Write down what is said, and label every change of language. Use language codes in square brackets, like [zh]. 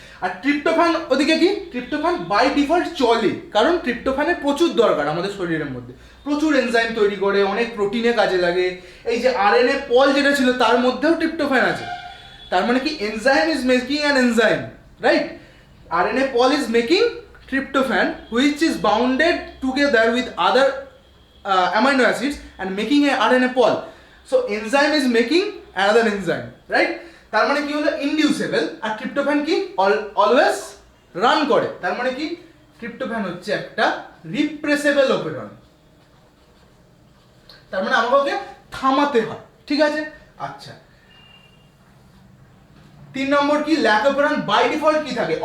[bn] আর tryptophan ওদিকে কি tryptophan by default চলে, কারণ ট্রিপ্টোফ্যানের প্রচুর দরকার আমাদের শরীরের মধ্যে, প্রচুর এনজাইম তৈরি করে, অনেক প্রোটিনে কাজে লাগে। এই যে আরএনএ পল যেটা ছিল তার মধ্যেও ট্রিপ্টোফ্যান আছে, তার মানে কি [en] Enzyme is making an enzyme, right? RNA pol is making tryptophan which is bounded together with other amino acids and making a RNA pol. So enzyme is making another enzyme, right? [bn] তার মানে কি হলো ইনডিউসেবল। আর tryptophan কি always run করে, তার মানে কি tryptophan হচ্ছে একটা রিপ্রেসেবল ওপেরন, তার মানে আমাকে ওকে থামাতে হয়, ঠিক আছে? আচ্ছা, 3 নম্বর কি ল্যাক ওপেরন বাই ডিফল্ট কি থাকে?